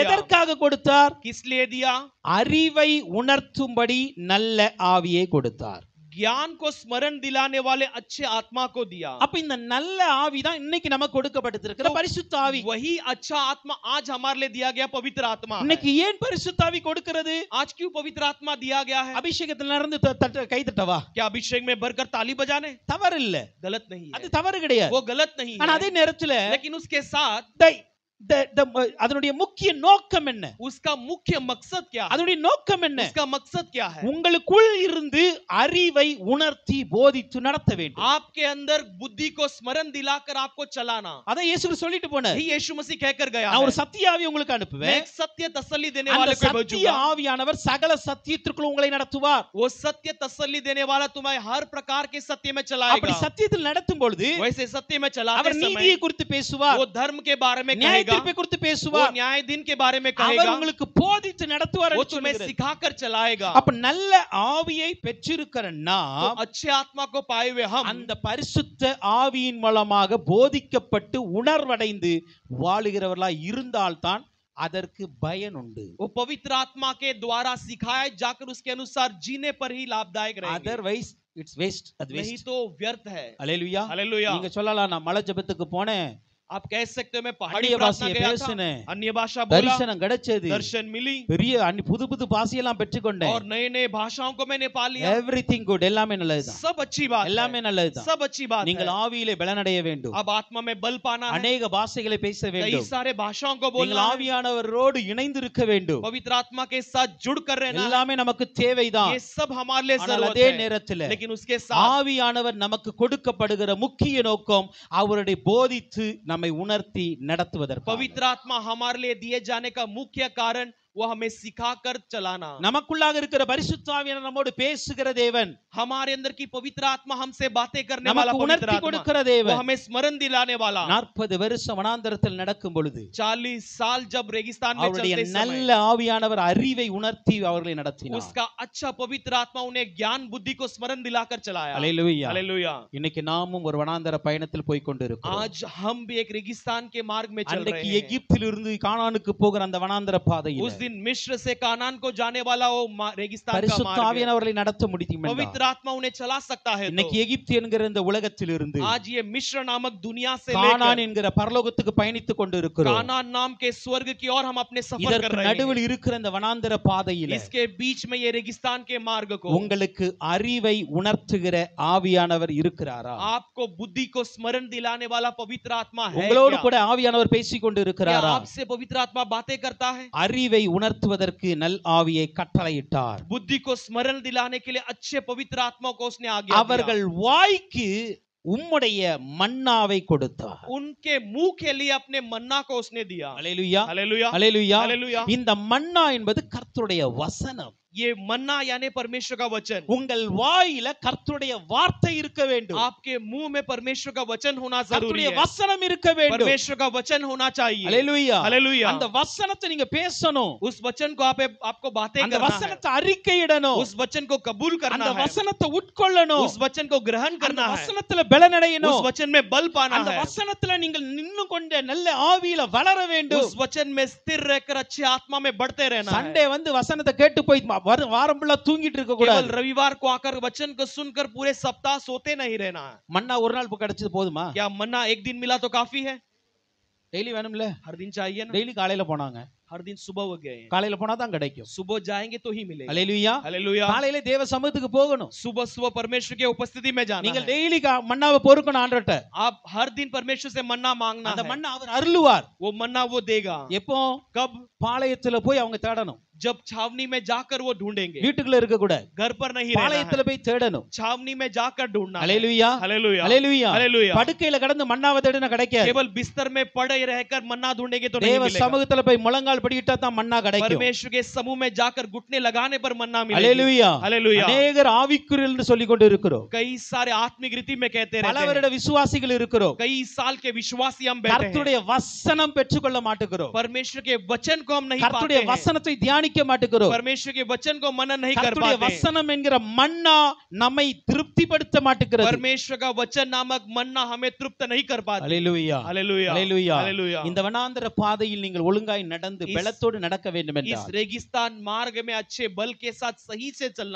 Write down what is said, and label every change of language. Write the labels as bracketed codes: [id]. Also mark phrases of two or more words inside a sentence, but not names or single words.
[ta] எதற்காக கொடுத்தார்? [hi] किस लिए दिया? [ta] அறிவை உணர்த்தும்படி நல்ல ஆவியை கொடுத்தார். [hi] ज्ञान को स्मरण दिलाने वाले अच्छे आत्मा को दिया। [ta] அப்ப இந்த நல்ல ஆவி தான் இன்னைக்கு நமக்கு கொடுக்கப்பட்டிருக்கிற பரிசுத்த ஆவி. [hi] वही अच्छा आत्मा आज हमारे लिए दिया गया पवित्र आत्मा है। [ta] இன்னைக்கு ஏன் பரிசுத்த ஆவி கொடுக்கிறது? [hi] आज क्यों पवित्र आत्मा दिया गया है? [ta] அபிஷேகத்துல நடந்து கை தட்டவா? [hi] क्या अभिषेक में भरकर ताली बजाने? [ta] தவறு இல்ல, [hi] गलत नहीं [ta] அது [hi] है, [ta] தவறு கிடையாது. [hi] वो गलत नहीं [ta] ஆனா [hi] है। [ta] அதே நேரத்துல [hi] लेकिन उसके साथ [ta] அதனுடைய முக்கிய நோக்கம் என்ன? [hi] उसका मुख्य मकसद क्या है? [ta] அதனுடைய நோக்கம் என்ன? [hi] उसका मकसद क्या है? [ta] உங்களுக்குள் இருந்து அறிவை உணர்த்தி போதித்து நடத்த வேண்டும். [hi] आपके अंदर बुद्धि को स्मरण दिलाकर आपको चलाना। [ta] அத இயேசு சொல்லிட்டு போனார். [hi] यही यीशु मसीह कहकर गया [ta] நான் [hi] है। [ta] ஒரு சத்திய ஆவி உங்களுக்கு [hi] मैं [ta] அனுப்புவேன். [hi] एक सत्य तसल्ली देने [ta] அந்த [hi] वाले को [ta] சத்திய [hi] भेजूंगा। [ta] ஆவியானவர் சகல சத்தியத்திற்குள் உங்களை நடத்துவார். [hi] वो सत्य तसल्ली देने वाला तुम्हें हर प्रकार के सत्य में [ta] அப்படி [hi] चलाएगा। [ta] சத்தியத்தில் நடத்தும் பொழுது [hi] वैसे सत्य में चलाते [ta] அவர் [hi] समय [ta] நீதியை குறித்து பேசுவார், [hi] वो धर्म के बारे में [ta] நியாய [hi] कहेगा, [ta] தீர்ப்பை குறித்து [hi] वो [ta] பேசுவார், [hi] न्याय दिन के बारे में [ta] அவர் [hi] कहेगा, [ta] உங்களுக்கு போதித்து நடத்துவார் [hi] वो [ta] என்று [hi] तुम्हें [ta] சொல்லுகிறது. [hi] सिखाकर चलाएगा। [ta] அப்ப நல்ல ஆவியை பெற்றிருக்கிற [hi] तो [ta] நாம் [hi] अच्छे आत्मा को पाए हुए हम [ta] அந்த பரிசுத்த ஆவியின் மூலமாக போதிக்கப்பட்டு உணர்வடைந்து வாழுகிறவர்களா இருந்தால்தான் அதற்கு பயன் உண்டு. [hi] वो पवित्र आत्मा के द्वारा सिखाए जाकर उसके अनुसार जीने पर ही लाभदायक रहेंगे, [en] otherwise it's waste. [ta] அது [hi] नहीं [ta] வேஸ்ட். [hi] तो व्यर्थ है। [ta] அல்லேலூயா. [hi] हालेलुया। [ta] நீங்க சொல்லலாம், நான் மலை ஜெபத்துக்கு போனேன், [hi] आप कह सकते हो मैं पहाड़ी [ta] அந்நிய [hi] प्रार्थना [ta] பாஷையை [hi] गया था, [ta] பேசினேன், [hi] अन्य भाषा बोला, [ta] தரிசனம் கிடைச்சது, [hi] दर्शन मिली [ta] பெரிய புது புது பாஷையெல்லாம் பெற்றுக்கொண்டேன். [hi] और नए नए भाषाओं को मैंने पा लिया। [en] everything good, [ta] எல்லாமே நல்லதுதான், [hi] सब अच्छी बात [ta] எல்லாமே [hi] है, [ta] நல்லதுதான். [hi] सब अच्छी बात [ta] நீங்கள் [hi] है। [ta] ஆவியிலே பலனடைய வேண்டும், [hi] अब आत्मा में बल पाना है, [ta] அநேக பாஷைகளை பேச [hi] कई [ta] வேண்டும், [hi] सारे भाषाओं को [ta] நீங்கள் [hi] बोलना है, [ta] ஆவியானவரோடு இணைந்து இருக்க வேண்டும். [hi] पवित्र आत्मा के साथ जुड़ कर रहना है। [ta] எல்லாமே நமக்கு தேவைதான். [hi] ये सब हमारे लिए [ta] ஆனால் [hi] जरूरत [ta] அதே [hi] है, [ta] நேரத்தில் [hi] लेकिन उसके साथ [ta] ஆவியானவர் நமக்கு கொடுக்கப்படுகிற முக்கிய நோக்கம் அவருடைய போதித்து நம்மை உணர்த்தி நடத்துவதற்கு. [hi] पवित्र आत्मा हमारे लिए दिए जाने का मुख्य कारण वो हमें सिखाकर चलाना। [ta] நமக்குள்ளாக இருக்கிற பரிசுத்த ஆவியானவர் நம்மோடு பேசுகிற தேவன், [hi] हमारे अंदर की पवित्र आत्मा हमसे बातें करने वाला [ta] நமக்கு [hi] पवित्र [ta] உணர்த்தி [hi] आत्मा, [ta] கொடுக்கிற [hi] वो [ta] தேவன். [hi] हमें स्मरण दिलाने वाला। [ta] 40 வருஷம் வனாந்தரத்தில் நடக்கும் பொழுது [hi] 40 साल जब रेगिस्तान में [ta] அவருடைய [hi] चलते [ta] நல்ல [hi] समय [ta] ஆவியானவர் அறிவை உணர்த்தி அவர்களை நடத்தினார். [hi] उसका अच्छा पवित्र आत्मा उन्हें ज्ञान बुद्धि को स्मरण दिलाकर चलाया। [ta] அல்லேலூயா. [hi] हालेलुया। [ta] இன்னைக்கு நாமும் ஒரு வனாந்தர பயணத்தில் போய் கொண்டிருக்கிறோம். [hi] आज हम भी एक रेगिस्तान के मार्ग में चल रहे [ta] அன்றைக்கு [hi] हैं। [ta] எகிப்திலிருந்து கானானுக்கு போகிற அந்த வனாந்தர பாதையில் [hi] उस दिन मिस्र से कानान को जाने वाला वो रेगिस्तान का [ta] பரிசுத்த [hi] मार्ग है। [ta] ஆவியானவர்களை நடத்த முடியும். [hi] पवित्र आत्मा उन्हें चला सकता है। [ta] இன்னைக்கு [hi] तो [ta] எகிப்து என்கிற இந்த உலகத்திலிருந்து [hi] आज ये मिस्र नामक दुनिया से [ta] கானான் [hi] लेकर [ta] என்கிற பரலோகத்துக்கு பயணித்துக் கொண்டிருக்கிறோம். [hi] कानान नाम के स्वर्ग की ओर हम अपने सफर कर [ta] இதற்கு [hi] रहे हैं। [ta] நடுவில் இருக்கிற இந்த வனாந்தர பாதையில [hi] इसके बीच में ये रेगिस्तान के मार्ग को [ta] உங்களுக்கு அறிவை உணர்த்துகிற ஆவியானவர் இருக்கிறாரா? [hi] आपको बुद्धि को स्मरण दिलाने वाला पवित्र आत्मा है [ta] உங்களோடு [hi] क्या? [ta] கூட ஆவியானவர் பேசிக் கொண்டு [hi] क्या [ta] இருக்கிறாரா? [hi] आपसे पवित्र आत्मा बातें करता है? [ta] அறிவை உணர்த்துவதற்கு நல் ஆவியை கட்டளையிட்டார். [hi] बुद्धि को स्मरण दिलाने के लिए अच्छे पवित्र आत्मा को उसने आज्ञा दिया। [ta] அவர்கள் வாய்க்கு உம்முடைய மன்னாவை கொடுத்தார். [hi] उनके मुंह के लिए अपने मन्ना को उसने दिया। [ta] அல்லேலூயா. [hi] हालेलुया। [ta] அல்லேலூயா. [hi] हालेलुया। [ta] இந்த மன்னா என்பது கர்த்தருடைய வசனம். [hi] ये मन्ना यानी परमेश्वर का वचन। [ta] உங்கள் வாயில கர்த்தருடைய வார்த்தை இருக்க வேண்டும். [hi] आपके मुंह में परमेश्वर का वचन होना जरूरी [ta] கர்த்தருடைய [hi] है। [ta] வசனம் இருக்க வேண்டும். [hi] परमेश्वर का वचन होना चाहिए। [ta] அல்லேலூயா. [hi] हालेलुया। [ta] அந்த வசனத்தை நீங்க பேசணும். [hi] उस वचन को आपको बातें [ta] அந்த [hi] करना है। [ta] வசனத்தை அறிக்கையிடணும். [hi] उस वचन को कबूल करना [ta] அந்த [hi] है। [ta] வசனத்தை உட்கொள்ளணும். [hi] उस वचन को ग्रहण [ta] அந்த [hi] करना है। [ta] வசனத்துல பலனடையணும். [hi] उस वचन में बल पाना [ta] அந்த [hi] है। [ta] வசனத்துல நீங்கள் நின்னு கொண்ட நல்ல ஆவியில வளர வேண்டும். [hi] उस वचन में स्थिर रहकर अच्छे आत्मा में बढ़ते रहना है। [ta] சண்டே வந்து வசனத்தை கேட்டு போய் வாரம் ஃபுல்லா தூங்கிட்டு இருக்க [hi] केवल [ta] கூடாது. [hi] रविवार को आकर वचन को सुनकर पूरे सप्ताह सोते नहीं रहना है। [ta] மன்னா ஒரு நாள் கிடைச்சது போதுமா? [hi] क्या मन्ना एक दिन मिला तो काफी है? [ta] டெய்லி வேணும்ல? [hi] हर दिन चाहिए ना? [ta] டெய்லி காலையில போனாங்க. [hi] हर दिन सुबह हो गए हैं। [ta] காலையில போனா தான் கிடைக்கும். [hi] सुबह जाएंगे तो ही मिलेगा। [ta] அல்லேலூயா. [hi] हालेलुया। [ta] காலையில தேவ சமூகத்துக்கு போகணும். [hi] सुबह सुबह परमेश्वर के उपस्थिति में जाना [ta] நீங்கள் [hi] है। [ta] டெய்லி மன்னாவை பொறுக்கணும் ஆண்டவர்ட்ட. [hi] आप हर दिन परमेश्वर से मन्ना मांगना [ta] அந்த [hi] है। [ta] மன்னா அவர் அருளுவார். [hi] वो मन्ना वो देगा। [ta] எப்போ? [hi] कब? [ta] பாளையத்துல போய் அவங்க தேடணும். [hi] जब छावनी में जाकर वो ढूंढेंगे। [ta] வீட்டுக்குள்ள இருக்க கூடாது. [hi] घर पर नहीं रहना [ta] பாளையத்துல [hi] है। [ta] போய் தேடணும். [hi] छावनी में जाकर ढूंढना है। [ta] அல்லேலூயா. [hi] हालेलुया। [ta] அல்லேலூயா. [hi] हालेलुया। [ta] படுக்கையில கடந்து மன்னாவை தேடினா கிடைக்காது. [hi] केवल बिस्तर में पड़े रहकर मन्ना ढूंढेंगे तो नहीं [ta] தேவ [hi] मिलेगा। [ta] சமூகத்துல போய் முழங்கால் படியிட்டா தான் மன்னா கிடைக்கும். [hi] परमेश्वर के समूह में जाकर घुटने लगाने पर मन्ना मिलेगा। [ta] அல்லேலூயா. [hi] हालेलुया। [ta] அநேகர் ஆவிக்குரியல் என்று சொல்லிக் கொண்டு இருக்கிறோம். [hi] कई सारे आत्मिक रीति में कहते [ta] பல [hi] रहते [ta] வருட [hi] हैं। [ta] விசுவாசிகள் இருக்கிறோம். [hi] कई साल के विश्वासी हम बैठे हैं। [ta] கர்த்தருடைய வசனம் பெற்றுக்கொள்ள மாட்டேங்கிறோம். [hi] परमेश्वर के वचन को हम नहीं पाते [ta] கர்த்தருடைய [hi] हैं। [ta] வசனத்தை தியானிக்க தியானிக்க மாட்டேங்கிறோம். [hi] परमेश्वर के वचन को मनन नहीं कर [ta] கர்த்தருடைய [hi] पाते। [ta] வசனம் என்கிற மன்னா நம்மை திருப்திப்படுத்த மாட்டேங்கிறது. [hi] परमेश्वर का वचन नामक मन्ना हमें तृप्त नहीं कर पाते। [ta] அல்லேலூயா, [hi] हालेलुया, [ta] அல்லேலூயா. [hi] हालेलुया। [ta] இந்த வனாந்தர பாதையில் நீங்கள் ஒழுங்காய் நடந்து பலத்தோடு நடக்க வேண்டும் [hi] इस [ta] என்றால் [hi] रेगिस्तान मार्ग में अच्छे बल के साथ सही से चलना है।